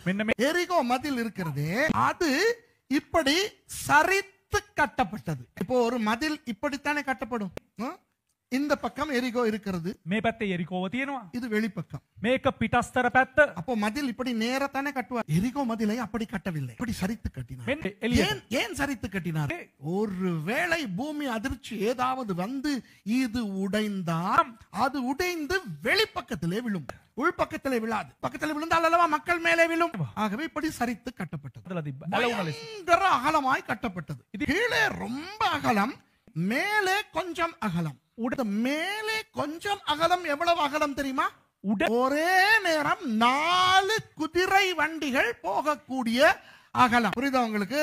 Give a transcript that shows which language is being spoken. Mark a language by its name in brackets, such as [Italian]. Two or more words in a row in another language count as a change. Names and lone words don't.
[Tamil] எரிகோ மதில் இருக்கிறதே அது இப்படி சரித்து கட்டப்பட்டது. இப்போ ஒரு மதில் இப்படித்தானே கட்டப்படும். இந்த பக்கம் எரிகோ இருக்கிறது, [Sinhala] මේ පැත්තේ එරිකෝව තියෙනවා, [Tamil] இது வெளிப்பக்கம். [Sinhala] මේක පිටස්තර පැත්ත. [Tamil] அப்போ மதில் இப்படி நேரத்தானே கட்டுவார். எரிகோ மதிலை அப்படி கட்டவில்லை, இப்படி சரித்து கட்டினார். [Sinhala] මෙන්න එළියට. [Tamil] ஏன் சரித்து கட்டினார்? ஒருவேளை பூமி அதிர்ச்சி ஏதாவது வந்து இது உடைந்தால் அது உடைந்து வெளிப்பக்கத்திலே விழும், உள்பக்கத்திலே விழாது. பக்கத்திலே விழுந்தால் அல்லவா மக்கள் மேலே விழும். ஆகவே இப்படி சரித்து கட்டப்பட்டது. [Sinhala] හදලා තිබ්බා. ඇලවුණ ලෙස. [Tamil] பயங்கர அகலமாய் கட்டப்பட்டது. கீழே ரொம்ப அகலம், மேலே கொஞ்சம் அகலம். மேலே கொஞ்சம் அகலம். எவ்வளவு அகலம் தெரியுமா? ஒரே நேரம் 4 குதிரை வண்டிகள் போகக்கூடிய அகலம். புரியுதா உங்களுக்கு?